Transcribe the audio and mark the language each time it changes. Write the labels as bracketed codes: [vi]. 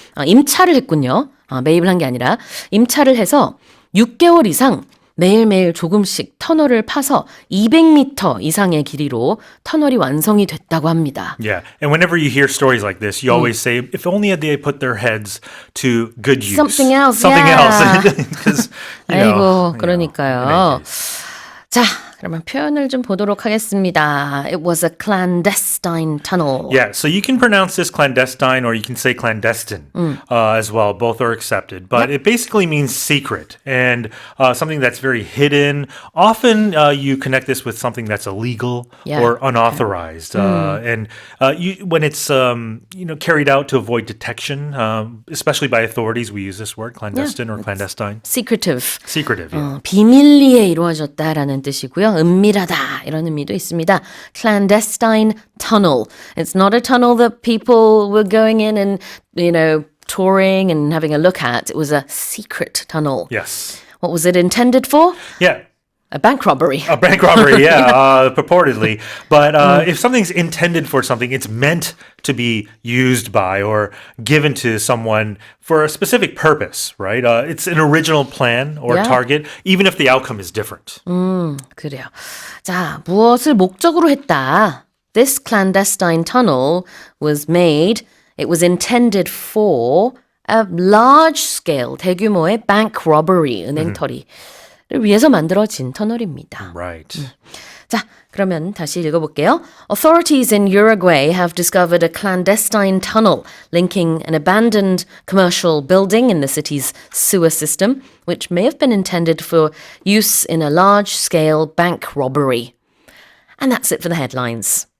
[ko] 임차를 했군요. 매입을 한 게 아니라 임차를 해서 6개월 이상 매일매일 조금씩 터널을 파서 200m 이상의 길이로 터널이 완성이 됐다고 합니다. [en] Yeah, and whenever you hear stories like this, you always say, if only they put their heads to good use. Something else, Something yeah. else. 'Cause, [ko] 아이고, [en] in [ko] 그러니까요. [en] any case. [ko] 자, 그러면 표현을 좀 보도록 하겠습니다. [en] It was a clandestine tunnel. Yeah, so you can pronounce this clandestine or you can say clandestine as well. Both are accepted. But it basically means secret and something that's very hidden. Often you connect this with something that's illegal Yeah. or unauthorized. And when it's carried out to avoid detection, especially by authorities, we use this word, clandestine or clandestine. Secretive. Secretive, yeah. [ko] 비밀리에 이루어졌다라는 뜻이고요. 은밀하다 이런 의미도 있습니다. [en] Clandestine tunnel. It's not a tunnel that people were going in and, touring and having a look at. It was a secret tunnel. Yes. What was it intended for? Yeah. A bank robbery. A bank robbery, yeah, purportedly. But if something's intended for something, it's meant to be used by or given to someone for a specific purpose, right? It's an original plan or Yeah. target, even if the outcome is different. [ko] 그래요. 자, 무엇을 목적으로 했다? [en] This clandestine tunnel was made, it was intended for a large scale, [ko] 대규모의 [en] bank robbery, [ko] 은행털이를 위해서 만들어진 터널입니다. [en] Right. [ko] 자, 그러면 다시 읽어볼게요. [en] Authorities in Uruguay have discovered a clandestine tunnel linking an abandoned commercial building in the city's sewer system, which may have been intended for use in a large-scale bank robbery. And that's it for the headlines.